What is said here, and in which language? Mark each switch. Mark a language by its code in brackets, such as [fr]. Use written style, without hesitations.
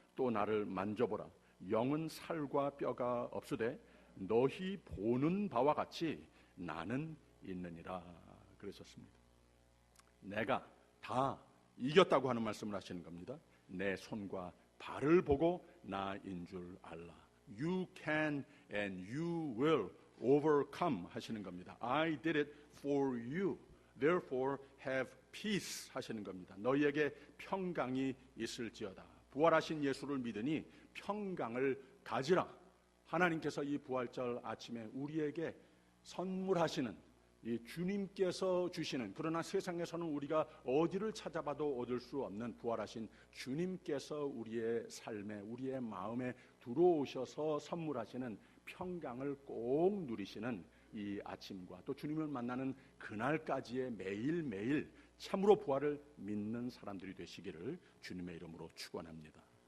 [ko] 또 나를 만져보라. 영은 살과 뼈가 없으되 너희 보는 바와 같이 나는 있느니라 그러셨습니다. 내가 다 이겼다고 하는 말씀을 하시는 겁니다. 내 손과 발을 보고 나인 줄 알라. [en] You can and you will overcome [ko] 하시는 겁니다. [en] I did it for you. Therefore have peace [ko] 하시는 겁니다. 너희에게 평강이 있을지어다. 부활하신 예수를 믿으니 평강을 가지라. 하나님께서 이 부활절 아침에 우리에게 선물하시는, 이 주님께서 주시는, 그러나 세상에서는 우리가 어디를 찾아봐도 얻을 수 없는 부활하신 주님께서 우리의 삶에, 우리의 마음에 들어오셔서 선물하시는 평강을 꼭 누리시는 이 아침과 또 주님을 만나는 그날까지의 매일매일 참으로 부활을 믿는 사람들이 되시기를 주님의 이름으로 축원합니다.